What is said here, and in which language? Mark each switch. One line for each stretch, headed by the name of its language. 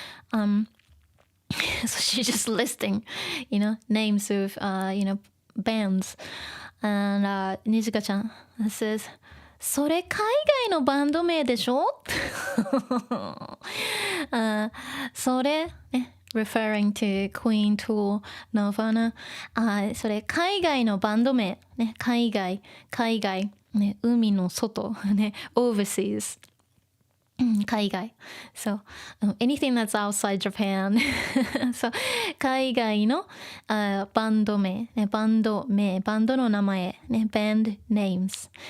English: So she's just listing, names of, bands. And Nijika-chan says,
Japanese: それ海外のバンド名でしょそれ、
English: referring to Queen, Tool, Nirvana.
Japanese: それ海外のバンド名、ね、海外、ね、海の外、ね、overseas.
English: 海外 So, anything that's outside Japan.
Japanese: So, 海外の、バンド名、ね、バンドの名前、ね、
English: band names.